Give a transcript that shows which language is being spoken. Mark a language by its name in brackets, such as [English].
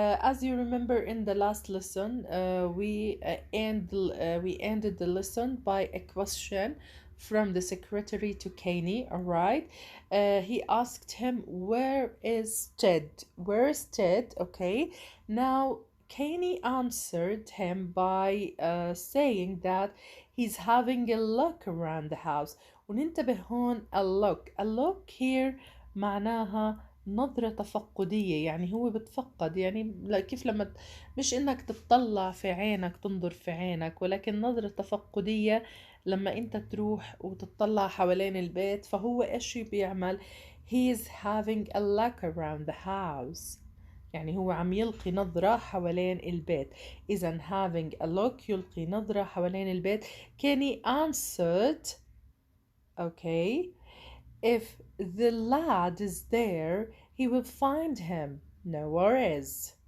[English] As you remember in the last lesson, we ended the lesson by a question from the secretary to Kanye. All right, he asked him, "Where is Ted? Where is Ted?" Okay, now Kanye answered him by saying that he's having a look around the house. [Arabic] وننتبه هون [English] a look here [Arabic] معناها نظرة تفقدية، يعني هو بتفقد، يعني كيف لما مش انك تطلع في عينك تنظر في عينك، ولكن نظرة تفقدية لما انت تروح وتطلع حوالين البيت. فهو ايش بيعمل؟ [English] he is having a look around the house، [Arabic] يعني هو عم يلقي نظرة حوالين البيت. إذا [English] having a look [Arabic] يلقي نظرة حوالين البيت. [English] Kenny answered, okay, if the lad is there he will find him, no worries.